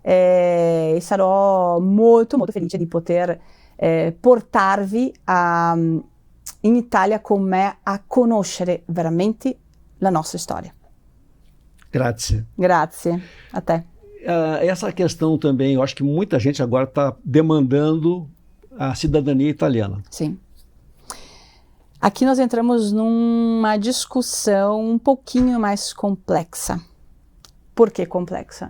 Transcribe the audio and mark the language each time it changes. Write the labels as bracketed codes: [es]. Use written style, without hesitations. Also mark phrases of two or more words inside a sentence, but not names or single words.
[it] e sarò molto molto felice di poter portarvi in Italia con me a conoscere veramente la nostra storia. Grazie. Grazie a te. [pt] Essa questão também, eu acho que muita gente agora está demandando a cidadania italiana. Sim. Aqui nós entramos numa discussão um pouquinho mais complexa. Por que complexa?